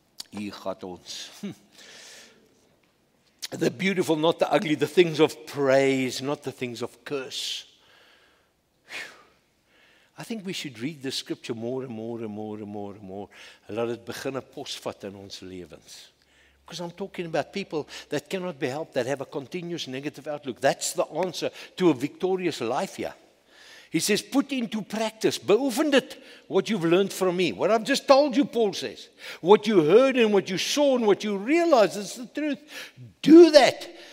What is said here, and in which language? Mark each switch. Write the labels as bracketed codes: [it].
[af] Hier gaat ons. [en] The beautiful, not the ugly, the things of praise, not the things of curse. I think we should read the scripture more and more and more and more and more. [af] Laat dit begin 'n posvat in ons lewens. [en] Because I'm talking about people that cannot be helped, that have a continuous negative outlook. That's the answer to a victorious life here. He says, put into practice, [af] beoefen dit, [en] what you've learned from me. What I've just told you, Paul says. What you heard and what you saw and what you realized is the truth. Do that.